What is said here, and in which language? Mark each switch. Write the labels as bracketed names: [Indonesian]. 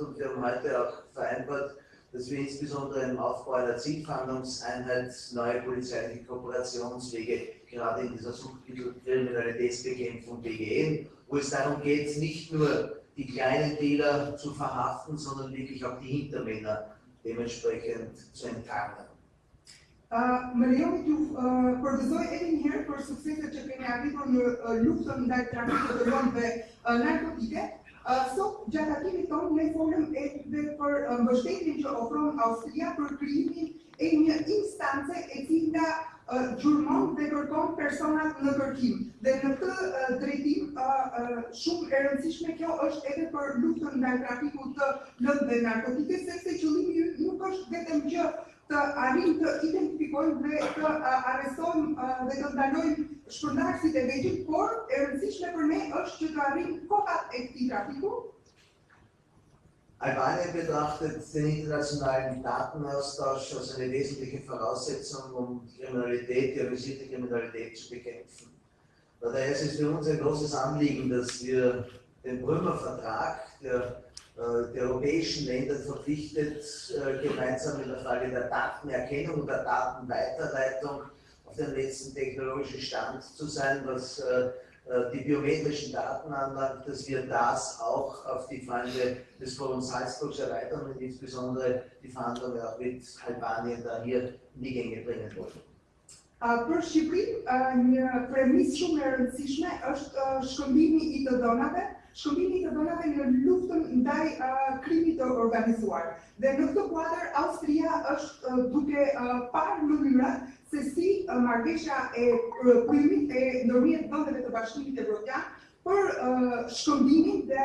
[German] Und wir haben heute auch vereinbart, dass wir insbesondere im Aufbau einer Zielfahndungseinheit neue polizeiliche Kooperationswege gerade in dieser Suchtkriminalitätsbekämpfung begehen, wo es darum geht, nicht nur die kleinen Dealer zu verhaften, sondern wirklich auch die Hintermänner dementsprechend zu enttarnen. [Albanian] Më lejoni t'ju përgëzoj edhe një herë për sukseset që kemi arritur në luftën ndaj trafikut të lëndëve narkotike. Sot gjatë tatimit tonë ne folëm edhe për mbështetjen që ofron Austria për krijimin e një instance e cila gjurmon dhe kërkon personat në kërkim. Dhe në këtë drejtim shumë e rëndësishme kjo është edhe për luftën ndaj trafikut të lëndëve narkotike, sepse qëllimi nuk është vetëm që të arrim të identifikojmë dhe të arrestojmë dhe të ndalojmë shpërndarësit e vegjël, por e rëndësishme për ne është që të arrim kohat e këtij trafiku. [German] Albanien betrachtet den internationalen Datenaustausch als eine wesentliche Voraussetzung, um die organisierte Kriminalität zu bekämpfen. Daher ist es für uns ein großes Anliegen, dass wir den Prümer Vertrag, der die europäischen Länder verpflichtet, gemeinsam in der Frage der Datenerkennung und der Datenweiterleitung auf dem letzten technologischen Stand zu sein, was die biometrischen Daten anlangt, dass wir das auch auf die Frage des Forums Salzburg erweitern und insbesondere die Verhandlungen auch mit Albanien da hier in die Gänge bringen wollen. [Albanian] Për Shqipërinë, një premisë shumë e rëndësishme është shkëmbimi i të dhënave, në luftën ndaj krimit të organizuar. Dhe në këtë kuadër Austria është duke parë mënyrat se si marrëveshja e prymit e ndërmjet vendeve të Bashkimit Evropian për shkëmbimin